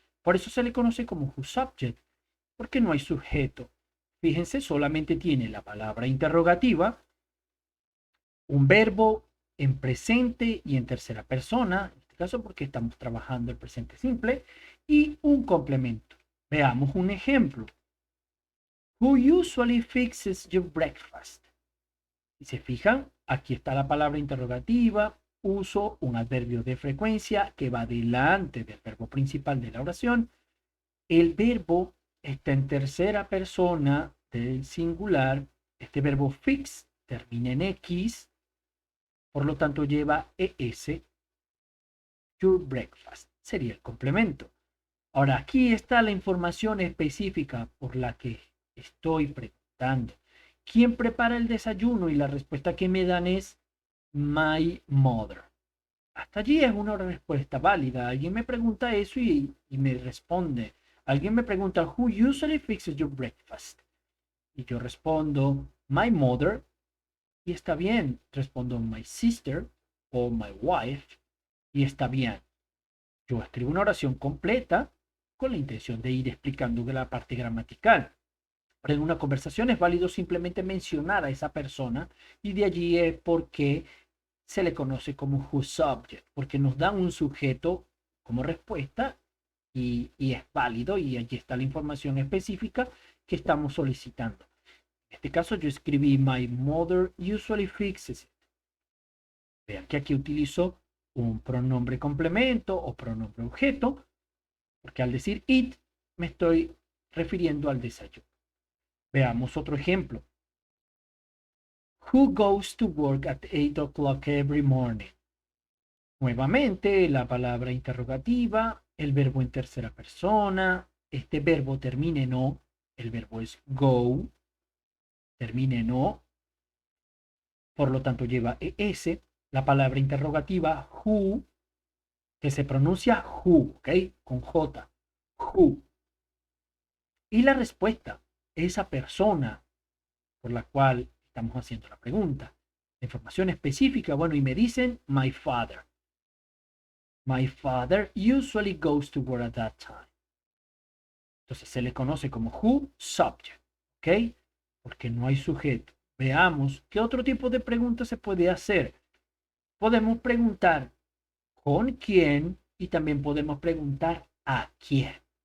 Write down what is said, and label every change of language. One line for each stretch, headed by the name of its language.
Spanish: Por eso se le conoce como who subject, porque no hay sujeto. Fíjense, solamente tiene la palabra interrogativa, un verbo en presente y en tercera persona, en este caso porque estamos trabajando el presente simple, y un complemento. Veamos un ejemplo.
English: Who usually fixes your breakfast?
Spanish: Si se fijan, aquí está la palabra interrogativa, uso un adverbio de frecuencia que va delante del verbo principal de la oración. El verbo está en tercera persona del singular. Este verbo fix termina en X, por lo tanto lleva ES.
English: Your breakfast
Spanish: sería el complemento. Ahora, aquí está la información específica por la que estoy preguntando. ¿Quién prepara el desayuno? Y la respuesta que me dan es
English: my mother.
Spanish: Hasta allí es una respuesta válida. Alguien me pregunta eso y me responde. Alguien me pregunta,
English: who usually fixes your breakfast?
Spanish: Y yo respondo,
English: my mother.
Spanish: Y está bien. Respondo,
English: my sister
Spanish: o
English: my wife.
Spanish: Y está bien. Yo escribo una oración completa con la intención de ir explicando la parte gramatical. Pero en una conversación es válido simplemente mencionar a esa persona y de allí es porque se le conoce como who subject, porque nos dan un sujeto como respuesta y es válido y allí está la información específica que estamos solicitando. En este caso yo escribí
English: my mother usually fixes it.
Spanish: Vean que aquí utilizo un pronombre complemento o pronombre objeto, porque al decir it me estoy refiriendo al desayuno. Veamos otro ejemplo.
English: Who goes to work at 8 o'clock every morning?
Spanish: Nuevamente, la palabra interrogativa, el verbo en tercera persona, este verbo termina en o, el verbo es go, termina en o, por lo tanto lleva es, la palabra interrogativa who, que se pronuncia who, ¿ok? Con J, who. Y la respuesta, esa persona por la cual estamos haciendo la pregunta. La información específica, bueno, y me dicen
English: my father. My father usually goes to work at that time.
Spanish: Entonces se le conoce como who subject, ¿ok? Porque no hay sujeto. Veamos qué otro tipo de pregunta se puede hacer. Podemos preguntar con quién y también podemos preguntar a quién.